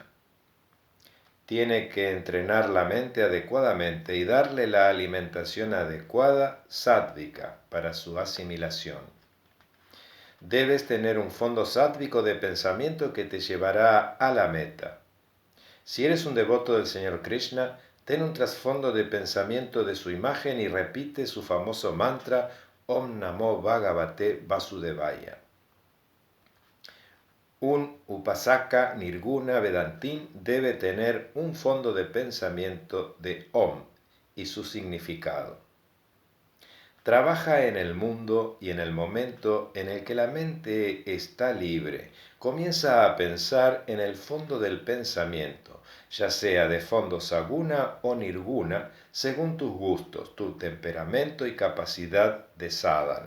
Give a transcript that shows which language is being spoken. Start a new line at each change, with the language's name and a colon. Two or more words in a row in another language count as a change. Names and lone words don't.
Spanish: Tiene que entrenar la mente adecuadamente y darle la alimentación adecuada, sádvica, para su asimilación. Debes tener un fondo sádvico de pensamiento que te llevará a la meta. Si eres un devoto del Señor Krishna, ten un trasfondo de pensamiento de su imagen y repite su famoso mantra
Sanskrit: Om Namo Bhagavate Vasudevaya.
Spanish: Un
Sanskrit: Upasaka Nirguna Vedantin
Spanish: debe tener un fondo de pensamiento de Om y su significado. Trabaja en el mundo y en el momento en el que la mente está libre, comienza a pensar en el fondo del pensamiento, ya sea de fondo saguna o nirguna, según tus gustos, tu temperamento y capacidad de sadhana.